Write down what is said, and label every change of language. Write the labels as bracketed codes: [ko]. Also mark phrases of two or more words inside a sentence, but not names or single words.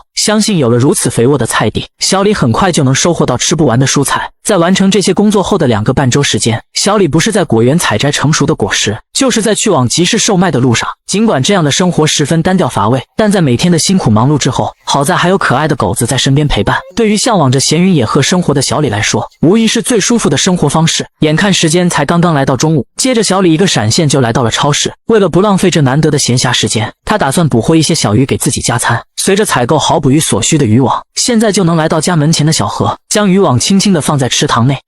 [zh] 相信有了如此肥沃的菜地，小李很快就能收穫到吃不完的蔬菜。在完成這些工作後的2個半周時間，小李不是在果園採摘成熟的果實，就是在去往集市售賣的路上。儘管這樣的生活十分單調乏味，但在每天的辛苦忙碌之後，好在還有可愛的狗子在身邊陪伴。對於向往着閒雲野鶴生活的小李來說，無疑是最舒服的生活方式。眼看時間才剛剛來到中午，接着小李一個閃現就來到了超市。為了不浪費這難得的閒暇時間，他打算捕獲一些小魚給自己加餐。隨着採購好捕魚所需的漁網，現在就能來到家門前的小河，將漁網輕輕地放在池塘內。